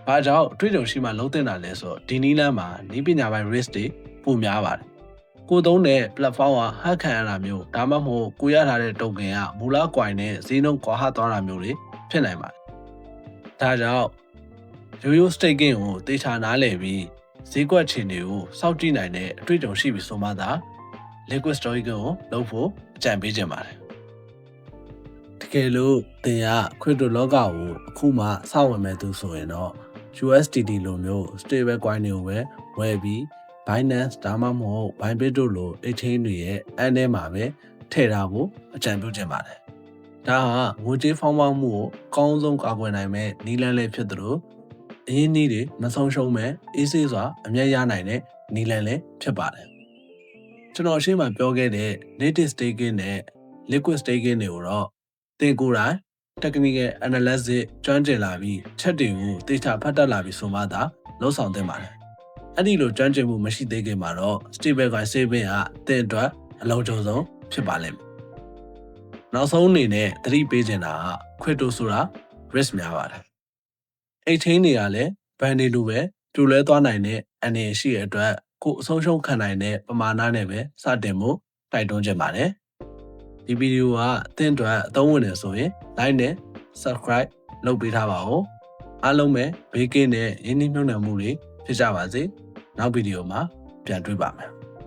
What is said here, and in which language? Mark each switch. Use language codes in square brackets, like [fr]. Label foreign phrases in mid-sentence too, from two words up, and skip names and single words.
[my] ဘာကြောင့်အတွေ့အကြုံရှိမှလုံးတင်တာလဲဆိုတော့ဒီနည်းလမ်းမှာနည်းပညာပိုင်း risk တွေပိုများပါတယ်။ကိုသုံးတဲ့ platform က hack ခံရတာမျိုးဒါမှမဟုတ်ကိုရထားတဲ့ token ကမူလ coin နဲ့ဈေးနှုန်းကွာဟသွားတာမျိုးတွေဖြစ် နိုင်ပါတယ်။ဒါကြောင့်ရိုး staking ကိုတေချာနားလည်ပြီးဈေးကွက်ခြေနေကိုစောင့်ကြည့်နိုင်တဲ့အတွေ့အကြုံရှိပြီဆိုမှသာ [en] liquid staking [my] ကိုလုပ်ဖို့အကြံပေးချင်ပါတယ်။တက ယ်လို့သင်က crypto လောကကိုအခုမှစဝင်မဲ့သူဆိုရင်တော့ USDT လိုမျိုး [en] stable coin [my] တွေကိုပဲဝယ်ပြီး Binance ဒါမှမဟုတ် Bybit တို့လို exchange တွေရဲ့အန်းထဲမှာပဲထည့်ထားဖို့အကြံပြုချင်ပါတယ်။ဒါဟာငွေကြေးဖောင်းပွားမှုကိုအကောင်းဆုံးကာကွယ်နိုင်မဲ့နည်းလမ်းလေးဖြစ်သလိုအရင်းနှီးတွေမဆုံးရှုံးမဲ့အေးဆေးစွာအမြတ်ရနိုင်တဲ့နည်းလမ်းလေးဖြစ်ပါတယ်။ကျွန်တော်ရှင်းမှပြောခဲ့တဲ့ [en] native staking [my] နဲ့ [en] liquid staking [my] တွေကိုတော့သင်ကိုယ်တိုင် [en] technical analysis [my] ကျွမ်းကျင်လာပြီးချက်တွေကိုသေချာဖတ်တတ်လာပြီးဆိုမှသာလှုပ်ဆောင်သင့်ပါတယ်။ အဲ့ဒီလိုကျွမ်းကျင်မှုမရှိသေးခင်မှာတော့ [en] stablecoin saving [my] ကတင်အတွက်အလုံးစုံဆုံးဖြစ်ပါလိမ့်မယ် နောက်ဆုံးအနေနဲ့သတိပေးချင်တာက crypto ဆိုတာ risk များပါတယ်exchange တွေကလည်းဘဏ်တွေလိုပဲတူလဲသွားနိုင်တဲ့အနေရှိတဲ့အတွက်ကိုအဆုံးရှုံးခံနိုင်တဲ့ပမာဏနဲ့ပဲစတင်ဖို့တိုက်တွန်းချင်ပါတယ်ဒီဗီဒီယိုကသင်အတွက်အသုံးဝင်နေဆိုရင် like နဲ့ subscribe လုပ်ပေးထားပါဦးအားလုံးပဲဘေးကင်းတဲ့ရင်းနှီးမြှုပ်နှံမှုတွေဖြစ်ကြပါစေနောက်ဗီဒီယိုမှာပြန်တွေ့ပါမယ်